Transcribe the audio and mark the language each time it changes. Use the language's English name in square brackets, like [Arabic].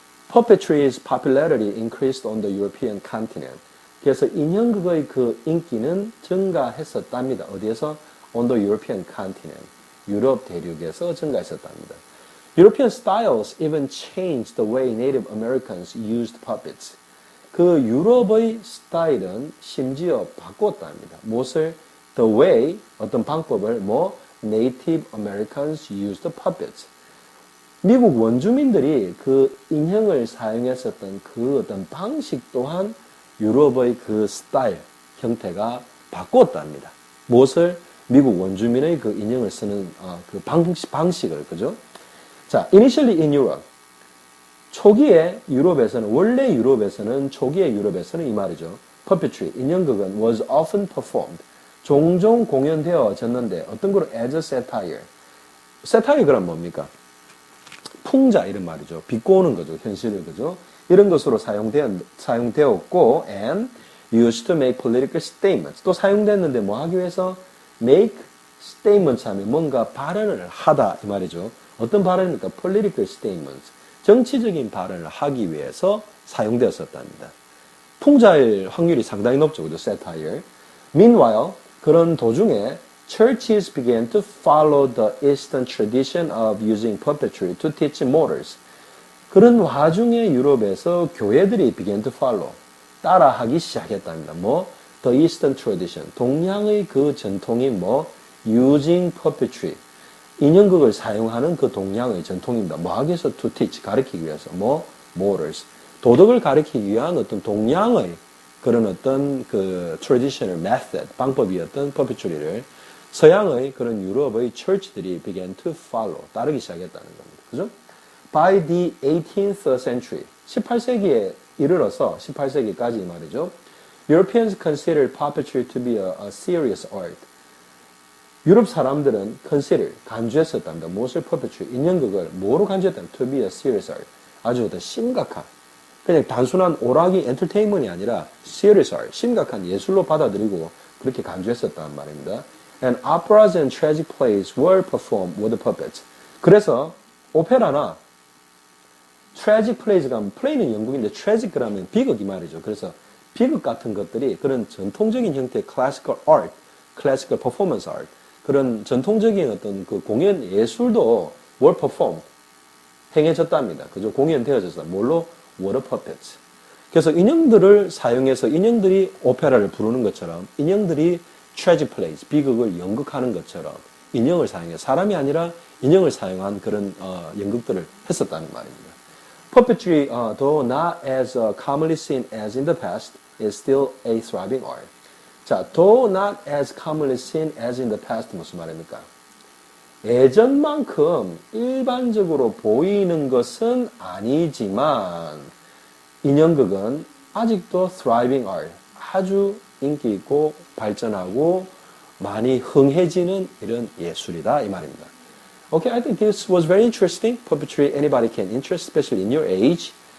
[English] Puppetry's popularity increased on the European continent. [Korean] 그래서 인형극의 그 인기는 증가했었답니다. 어디에서? [English] On the European continent. [Korean] 유럽 대륙에서 증가했었답니다. [English] European styles even changed the way Native Americans used puppets. [Korean] 그 유럽의 스타일은 심지어 바꿨답니다. 무엇을? [English] The way, [Korean] 어떤 방법을 [English] Native Americans used puppets. [Korean] 미국 원주민들이 그 인형을 사용했었던 그 어떤 방식 또한 유럽의 그 스타일, 형태가 바꿨답니다. 무엇을? 미국 원주민의 그 인형을 쓰는 그 방식을, 그죠? 자, initially in Europe. 초기에 유럽에서는, 초기에 유럽에서는 이 말이죠. Puppetry, 인형극은 [English] was often performed. [Korean] 종종 공연되어졌는데, 어떤 거로? [English] as a satire. [Korean] satire 그럼 뭡니까? 풍자, 이런 말이죠. 비꼬는 거죠. 현실을, 그죠? 이런 것으로 사용되었고, [English] and used to make political statements. [Korean] 또 사용됐는데 뭐 하기 위해서? make statements 하면 뭔가 발언을 하다 이 말이죠. 어떤 발언입니까? [English] political statements. [Korean] 정치적인 발언을 하기 위해서 사용되었었답니다. 풍자일 확률이 상당히 높죠. 그죠? satire. [English] Meanwhile, [Korean] 그런 도중에 [English] churches began to follow the Eastern tradition of using puppetry to teach morals. [Korean] 그런 와중에 유럽에서 교회들이 [English] began to follow. [Korean] 따라하기 시작했답니다. [English] The Eastern tradition. [Korean] 동양의 그 전통이 [English] using puppetry. [Korean] 인형극을 사용하는 그 동양의 전통입니다. 하기 위해서? [English] to teach. [Korean] 가르치기 위해서. morals. 도덕을 가르치기 위한 어떤 동양의 그런 어떤 그 traditional method, 방법이었던 puppetry를 서양의 그런 유럽의 church들이 [English] began to follow. [Korean] 따르기 시작했다는 겁니다. 그죠? [English] By the 18th century. [Korean] 18세기에 이르러서 18세기까지 말이죠. [English] Europeans considered puppetry to be a serious art. [Korean] 유럽 사람들은 간주했었답니다. 무엇을? puppetry, 인형극을 뭐로 간주했다면 [English] to be a serious art. [Korean] 아주 더 심각한, 그냥 단순한 오락이 엔터테인먼트이 아니라 serious art, 심각한 예술로 받아들이고 그렇게 간주했었단 말입니다. [English] And operas and tragic plays were performed with puppets. [Korean] 그래서 오페라나 tragic plays가 하면 play는 영국인데 tragic 그러면 비극이 말이죠. 그래서 비극 같은 것들이 그런 전통적인 형태의 classical art, classical performance art 그런 전통적인 어떤 그 공연 예술도 [English] were performed [Korean] 행해졌답니다. 그죠? 공연되어졌다. 뭘로? water puppets. 그래서 인형들을 사용해서 인형들이 오페라를 부르는 것처럼 인형들이 tragic plays, 비극을 연극하는 것처럼 인형을 사용해 사람이 아니라 인형을 사용한 그런 연극들을 했었다는 말입니다. Puppetry, though not as commonly seen as in the past, is still a thriving art. 자, [English] though not as commonly seen as in the past [Korean] 무슨 말입니까? 예전만큼 일반적으로 보이는 것은 아니지만 인형극은 아직도 [English] thriving art, [Korean] 아주 인기 있고 발전하고 많이 흥해지는 이런 예술이다 이 말입니다. [English] Okay, I think this was very interesting. Puppetry, anybody can interest, especially in your age.